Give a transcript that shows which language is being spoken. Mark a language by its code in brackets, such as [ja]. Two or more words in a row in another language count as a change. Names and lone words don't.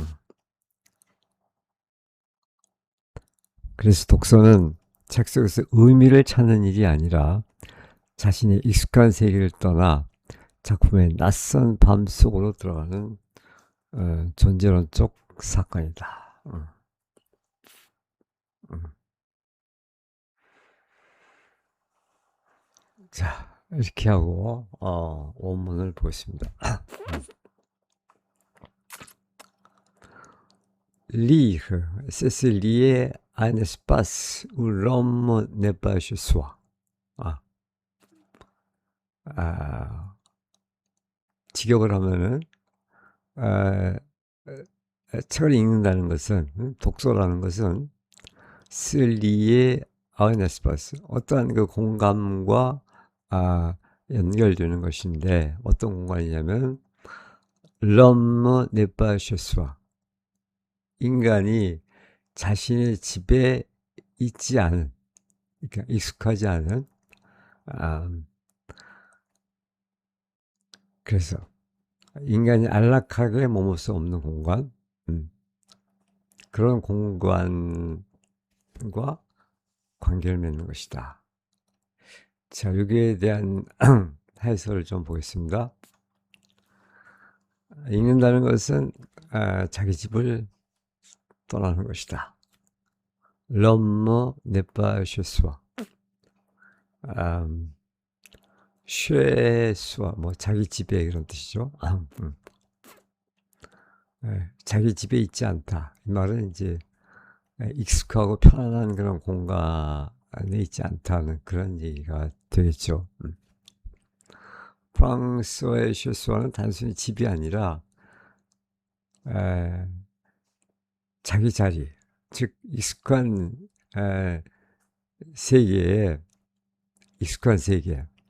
[ko] 그래서 독서는 책 속에서 의미를 찾는 일이 아니라 자신의 익숙한 세계를 떠나 작품의 낯선 밤 속으로 들어가는 존재론적 사건이다. 자, 이렇게 하고 원문을 보겠습니다. [fr] Lire, c'est se lier à un espace où l'homme n'est pas chez soi. [ko] 직역을 하면은 책을 읽는다는 것은 독서라는 것은 [fr] se lier à un espace [ko] 어떠한 그 공간과 연결되는 것인데 어떤 공간이냐면 [fr] l'homme n'est pas chez soi [ko] 인간이 자신의 집에 있지 않은 그러니까 익숙하지 않은 그래서 인간이 안락하게 머물 수 없는 공간 그런 공간과 관계를 맺는 것이다. 자, 여기에 대한 해설을 좀 보겠습니다. 읽는다는 것은 자기 집을 떠나는 것이다. [fr] L'homme n'est pas chez soi. chez soi, [ko] 뭐 자기 집에 이런 뜻이죠. 자기 집에 있지 않다. 이 말은 이제 익숙하고 편안한 그런 공간에 있지 않다는 그런 얘기가 되겠죠. 프랑스어의 쉐스와는 단순히 집이 아니라 자기 자리, 즉 익숙한 세계에 익숙한 세계.